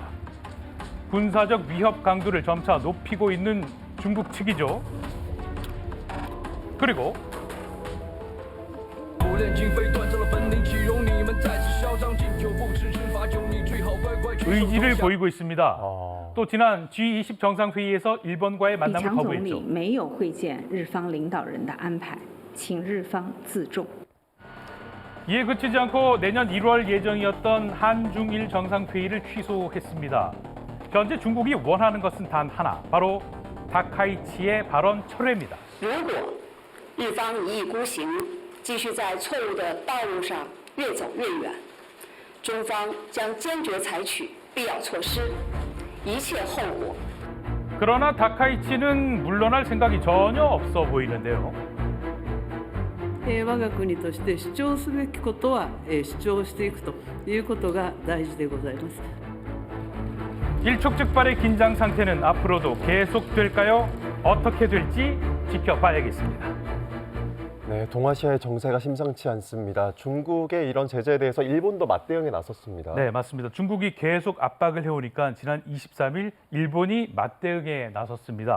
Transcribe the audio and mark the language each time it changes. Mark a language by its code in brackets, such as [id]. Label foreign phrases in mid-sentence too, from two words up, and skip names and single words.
[ko] 군사적 위협 강도를 점차 높이고 있는 중국 측이죠. 그리고 의지를 보이고 있습니다. 또 지난 G20 정상회의에서 일본과의 만남을 거부했죠. [zh] 没有会见日方领导人的安排，请日方自重。 [ko] 이에 그치지 않고 내년 1월 예정이었던 한중일 정상회의를 취소했습니다. 현재 중국이 원하는 것은 단 하나, 바로 다카이치의 발언 철회입니다. [zh] 如果日方一意孤行，继续在错误的道路上越走越远，中方将坚决采取必要措施，一切后果。 [ko] 그러나 다카이치는 물러날 생각이 전혀 없어 보이는데요. [ja] 我が国として主張すべきことは主張していくということが大事でございます。 [ko] 일촉즉발의 긴장 상태는 앞으로도 계속될까요? 어떻게 될지 지켜봐야겠습니다. 네, 동아시아의 정세가 심상치 않습니다. 중국의 이런 제재에 대해서 일본도 맞대응에 나섰습니다. 네, 맞습니다. 중국이 계속 압박을 해오니까 지난 23일 일본이 맞대응에 나섰습니다.